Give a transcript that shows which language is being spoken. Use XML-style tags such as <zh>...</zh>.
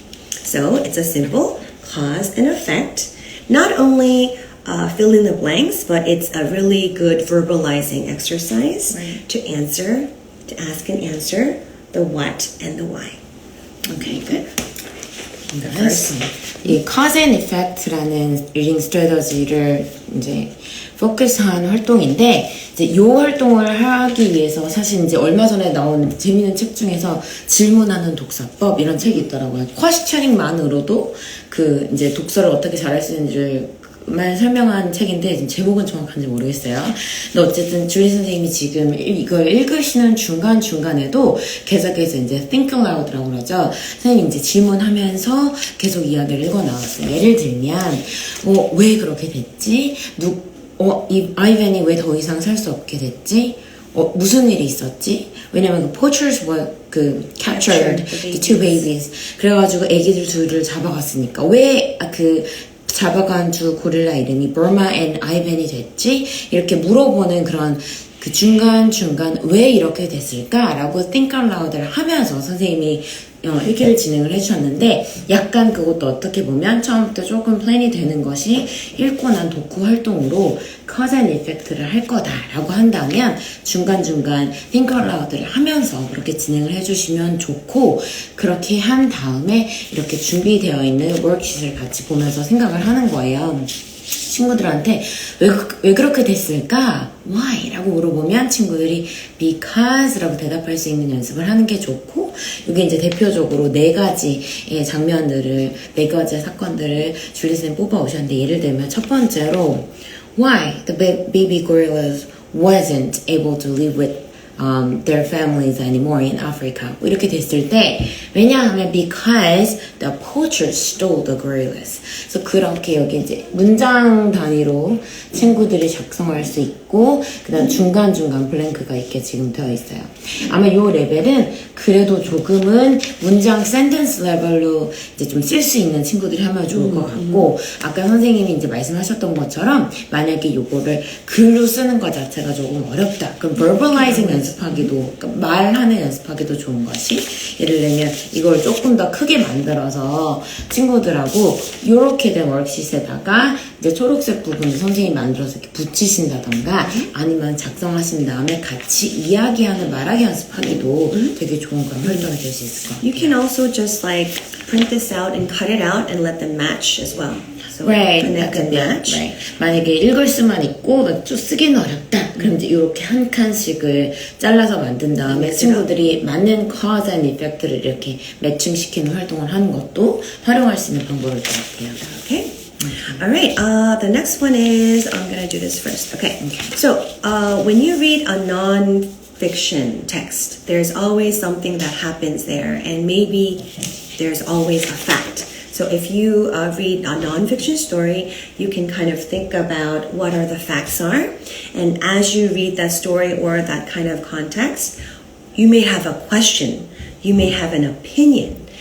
<en>So it's a simple cause and effect. Not only fill in the blanks, but it's a really good verbalizing exercise to ask and answer the what and the why. Okay, good. The first one.</en> <ko>이 cause and effect라는 리딩 스트래터지를 이제 포커스한 활동인데 이제 이 활동을 하기 위해서 사실 이제 얼마 전에 나온 재미있는 책 중에서 질문하는 독서법 이런 책이 있더라고요. 퀘스처닝만으로도 그 이제 독서를 어떻게 잘할 수 있는지를 만 설명한 책인데 지금 제목은 정확한지 모르겠어요. 근데 어쨌든 주리 선생님이 지금 이걸 읽으시는 중간중간에도 계속해서 이제 think aloud라고 그러죠. 선생님이 이제 질문하면서 계속 이야기를 읽어 나왔어요. 예를 들면 왜 그렇게 됐지? 이 아이벤이 왜 더 이상 살 수 없게 됐지? 무슨 일이 있었지? 왜냐면 그</ko> <en>poachers were captured the two babies.</en> <ko>그래가지고 애기들 둘을 잡아갔으니까 왜 잡아간 두 고릴라 이름이 버마 앤 아이벤이 됐지? 이렇게 물어보는 그런 그 중간중간 왜 이렇게 됐을까라고 think out loud를 하면서 선생님이 읽기를 진행을 해주셨는데 약간 그것도 어떻게 보면 처음부터 조금 플랜이 되는 것이 읽고 난 독후 활동으로 cause and effect를 할 거다라고 한다면 중간중간 think out loud를 하면서 그렇게 진행을 해주시면 좋고 그렇게 한 다음에 이렇게 준비되어 있는 워크시트를 같이 보면서 생각을 하는 거예요. 친구들한테 왜 그렇게 됐을까?</ko> <en>Why?</en> <ko>라고 물어보면 친구들이 because 라고 대답할 수 있는 연습을 하는 게 좋고 이게 이제 대표적으로 네 가지의 장면들을 네 가지의 사건들을 줄리쌤 뽑아 오셨는데 예를 들면 첫 번째로</ko> <en>Why the baby gorillas wasn't able to live with their families anymore in Africa.</en> <ko>이렇게 됐을 때 왜냐하면</ko> <en>because the poachers stole the gorillas.</en> <ko>그래서 그렇게 여기 이제 문장 단위로 친구들이 작성할 수 있고 그다음 중간중간 블랭크가 있게 지금 되어 있어요. 아마 이 레벨은 그래도 조금은 문장 센텐스 레벨로 이제 좀 쓸 수 있는 친구들이 하면 좋을 것 같고 아까 선생님이 이제 말씀하셨던 것처럼 만약에 요거를 글로 쓰는 것 자체가 조금 어렵다. 그럼 verbalizing 연습하기도 그러니까 말하는 연습하기도 좋은 것이 예를 들면 이걸 조금 더 크게 만들어서 친구들하고 요렇게 된 워크시트에다가 이제 초록색 부분을 선생님이 만들어서 이렇게 붙이신다던가 아니면 작성하신 다음에 같이 이야기하는 말하기 연습하기도 되게 좋은 그런 활동이 될 수 있을 것 같아요.</ko> <en>You can also just like print this out and cut it out and let them match as well. So Right, connect and match. Right.</en> <ko>만약에 읽을 수만 있고 좀 쓰기는 어렵다. 그럼 이제 이렇게 한 칸씩을 잘라서 만든 다음에 친구들이 맞는 cause and effect를 이렇게 매칭시키는 활동을 하는 것도 활용할 수 있는 방법일 것 같아요.</ko> <en>Okay. All right. The next one is I'm gonna do this first. Okay. So when you read a non-fiction text, there's always something that happens there, and maybe there's always a fact. So if you read a non-fiction story, you can kind of think about what are the facts are, and as you read that story or that kind of context, you may have a question, you may have an opinion.</en>